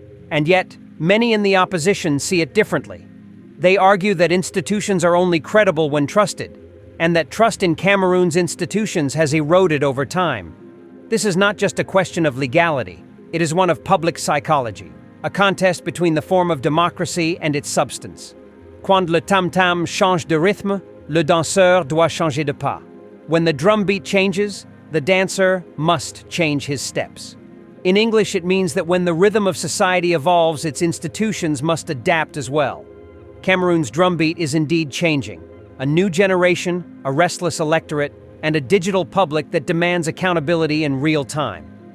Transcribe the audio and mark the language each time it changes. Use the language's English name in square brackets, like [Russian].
[English] And yet, many in the opposition see it differently. They argue that institutions are only credible when trusted, and that trust in Cameroon's institutions has eroded over time. This is not just a question of legality, it is one of public psychology, a contest between the form of democracy and its substance. [French] Quand le tam-tam change de rythme, le danseur doit changer de pas. [English] When the drumbeat changes, the dancer must change his steps. In English, it means that when the rhythm of society evolves, its institutions must adapt as well. Cameroon's drumbeat is indeed changing. A new generation, a restless electorate, and a digital public that demands accountability in real time.